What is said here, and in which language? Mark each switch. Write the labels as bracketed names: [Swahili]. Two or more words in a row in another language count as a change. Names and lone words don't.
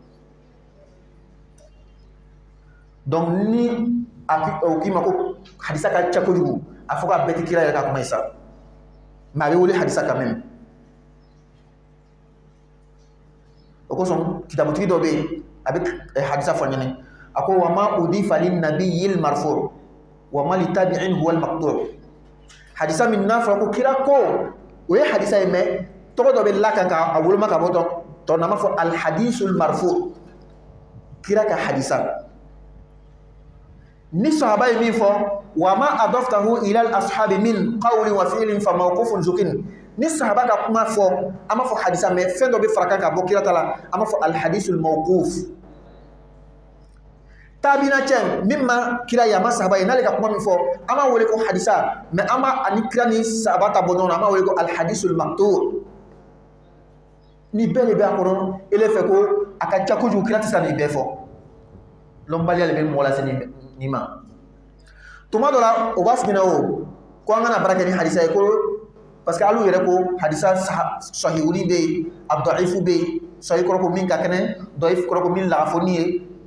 [Bambara] donc ni o k'i ma ko hadisa ka ca kojugu a fɔ k'a bɛɛ tɛ kira yɛrɛ ka kuma ye sa mais a bɛ wele hadisa [French] quand même [Bambara] o kosɔn kitabutigi dɔ bɛ yen a bɛ hadisa fɔ ɲɛnɛ a ko [Arabic] وما أضيف للنبي المرفوع وما لتابع هو المقطوع' [Bambara] hadisa min n'a fɔra ko kira ko o ye hadisa ye mais tɔgɔ dɔ bɛ lakan ka a woloma ka bɔ tɔ n'an b'a fɔ [Arabic] الحديث المرفوع' [Bambara] kira ka hadisa ni sahaba ye min fɔ [Arabic] وما أضفته إلى الأصحاب من قول وفعل فموقوف زكن [Bambara] ni sahaba ka kuma fɔ an b'a fɔ hadisa mais fɛn dɔ bɛ fara kan ka bɔ kira ta la an b'a fɔ [Arabic] الحديث الموقوف [Bambara] tabina cɛ min ma kira ye a ma sahaba ye n'ale ka kuma min fɔ an b'a wele ko hadisa mais an b'a ani kira ni sahaba ta bɔ ɲɔgɔn na an b'a wele ko [Arabic] الحديث المقطوع' [Bambara] ni bɛɛ de bɛ a kɔnɔ ele fɛ ko a ka ca kojugu kira tɛ se ka nin bɛɛ fɔ lɔnbaliya de bɛ mɔgɔ lase nin ma tuma dɔ la o b'a f'i ɲɛna o ko an kana baara kɛ ni hadisa ye ko [French] parce que [Bambara] alu yɛrɛ ko hadisa sahihuli bɛ yen a dɔ'ifu bɛ yen sahih kɔrɔ ko min ka kɛnɛ dɔ'if kɔrɔ ko min lagafoni ye